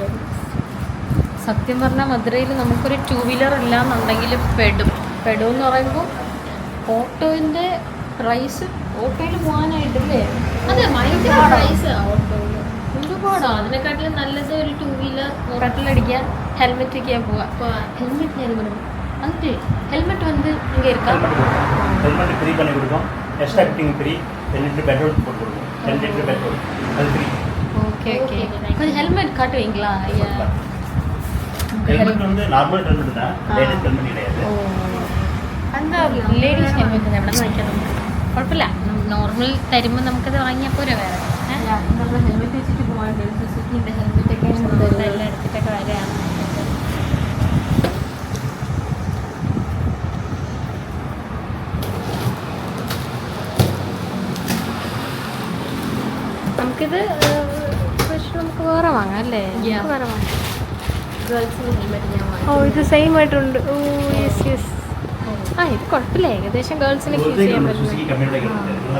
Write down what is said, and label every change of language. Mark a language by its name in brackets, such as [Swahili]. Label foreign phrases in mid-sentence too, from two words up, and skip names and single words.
[Malayalam] സത്യം പറഞ്ഞാൽ മധുരയിൽ നമുക്കൊരു 2 വീലർ ഇല്ലാന്നുണ്ടെങ്കിൽ പെടുമെന്ന് പറയുമ്പോൾ ഓട്ടോൻ്റെ പ്രൈസ്, ഓട്ടോയിൽ പോകാനായിട്ടല്ലേ? അതെ, ഭയങ്കര പ്രൈസ് ഓട്ടോയിൽ. ഒരുപാട് സോ അതിനെക്കാട്ടിലും നല്ലത് ഒരു 2 വീലർ പെട്രോളടിക്കുക ഹെൽമെറ്റ് ഒക്കെയാ പോവാ ഹെൽമെറ്റ് ഞാൻ പറഞ്ഞു എന്നിട്ട് ഹെൽമെറ്റ് [Tamil] வந்து இங்க இருக்கா [English] helmet free [Tamil] பண்ணி கொடுக்கும் [English] extra fitting free [Tamil] 10 லிட்டர் பெட்ரோல் போட்டு கொடுக்கும் 10 லிட்டர் பெட்ரோல் அது ஃப்ரீ [English] okay okay [Tamil] கொஞ்சம் ஹெல்மெட் காட்டுவீங்களா ஐயா ஹெல்மெட் வந்து [English] normal helmet [Tamil] தான் [English] ladies helmet [Tamil] கிடையாது [Malayalam] എന്താ [English] ladies helmet [Malayalam] എവിടെ നിന്ന് വാങ്ങിക്കാം നമുക്ക് കുഴപ്പമില്ല നോർമൽ തരുമ്പോൾ നമുക്കത് വാങ്ങിയാൽ പോരെ വേറെ നമ്മൾ ഹെൽമെറ്റ് വെച്ചിട്ട് പോകാൻ സുസുക്കിൻ്റെ ഹെൽമെറ്റൊക്കെ എല്ലാം എടുത്തിട്ടൊക്കെ വരികയാണ് നമുക്കിത് പക്ഷെ നമുക്ക് വേറെ വാങ്ങാം അല്ലേ വേറെ വാങ്ങാം [English] girls helmet [Malayalam] ഞാൻ വാങ്ങി ഓ ഇത് സെയിം ആയിട്ടുണ്ട് [English] oh yes yes [Malayalam] ആ ഇത് കുഴപ്പമില്ല ഏകദേശം ഗേൾസിനൊക്കെ യൂസ് ചെയ്യാൻ പറ്റും